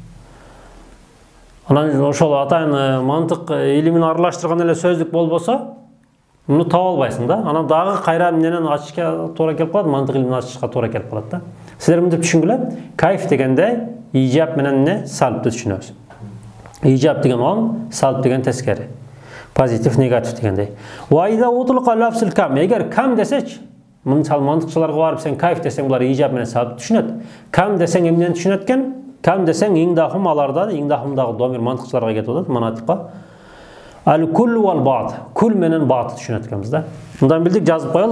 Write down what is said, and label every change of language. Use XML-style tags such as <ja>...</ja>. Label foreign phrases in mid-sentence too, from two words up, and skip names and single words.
<ky>Анан ошол атайын мантык илимин аралаштырган эле сөздүк болбосо, муну таба албайсың да. Анан дагы кайра менен ачышка туура келип калат, мантык илимин ачышка туура келип калат да. Силер мынтип түшүнгүлө, кайф дегенде ижаб менен не салбты түшүнөбүз. Ижаб деген оң, салб деген тескери. Позитив, негатив дегендей.</ky> <ar>وإذا أطلق لفظ الكم.</ar> <ky>Эгер кам десеч, мисалы мантыкчыларга барып сен кайф десең, булар ижаб менен салбты түшүнөт. Кам десең эмнени түшүнөт экен? Кам десең иңдахум аларда, иңдахумдагы домир мантыкчыларга кетип атат, манатикка.</ky> <ar>الكل والبعض.</ar> <ky>Кул менен баатты түшүнөт экенбиз да. Мындан билдик, жазып коелу.</ky>